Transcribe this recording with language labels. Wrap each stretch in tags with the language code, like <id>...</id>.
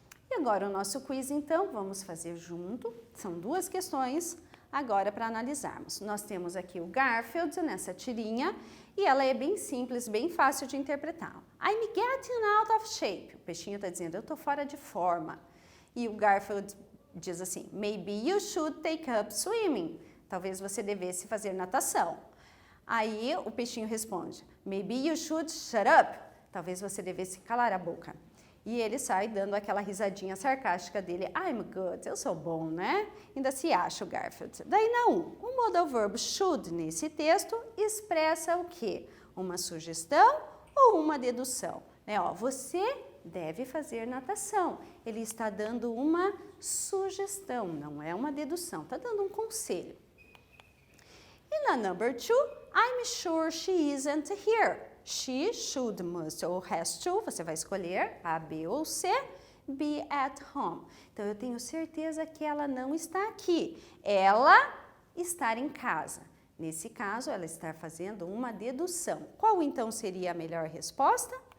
<pt>E agora o nosso quiz então, vamos fazer junto, são 2 questões agora para analisarmos. Nós temos aqui o Garfield nessa tirinha e ela é bem simples, bem fácil de interpretar.</pt> <en>I'm getting out of shape.</en> <pt>O peixinho está dizendo, eu estou fora de forma. E o Garfield diz assim,</pt> <en>maybe you should take up swimming.</en> <pt>Talvez você devesse fazer natação. Aí o peixinho responde,</pt> <en>maybe you should shut up.</en> <pt>Talvez você devesse calar a boca. E ele sai dando aquela risadinha sarcástica dele,</pt> <en>I'm good,</en> <pt>eu sou bom, né? Ainda se acha o Garfield. Daí na 1, o modal verbo should nesse texto expressa o quê? Uma sugestão ou uma dedução? Ó, você deve fazer natação. Ele está dando uma sugestão, não é uma dedução, está dando um conselho. E na</pt> <en>number 2, I'm sure she isn't here. She, should, must</en> <pt>ou</pt> <en>has to,</en> <pt>você vai escolher A, B ou C,</pt> <en>be at home.</en> <pt>Então, eu tenho certeza que ela não está aqui. Ela está em casa. Nesse caso, ela está fazendo uma dedução. Qual então seria a melhor resposta?</pt>